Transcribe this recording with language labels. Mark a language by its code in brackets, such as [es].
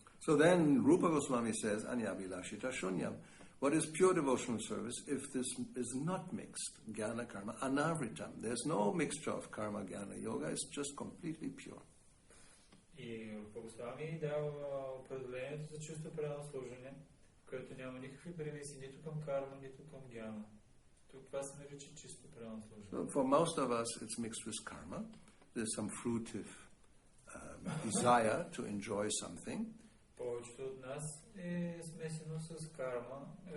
[en] So then Rupa Goswami says, [sa] Anyabhilashita shunyam. [en] What is pure devotional service if this is not mixed? [sa] Jnana, karma, anavritam. [en] There's no mixture of karma, jnana, yoga. It's just completely pure. [bg] И Рупа Госвами дава определението за чисто правилно служене, в което няма никакви примеси нито към карма, нито към гьяна. Тук това се нарича чисто правилно служене. [en] So for most of us, it's mixed with karma. There's some fruitive desire to enjoy something. [bg] Повечето от нас е смесено с карма.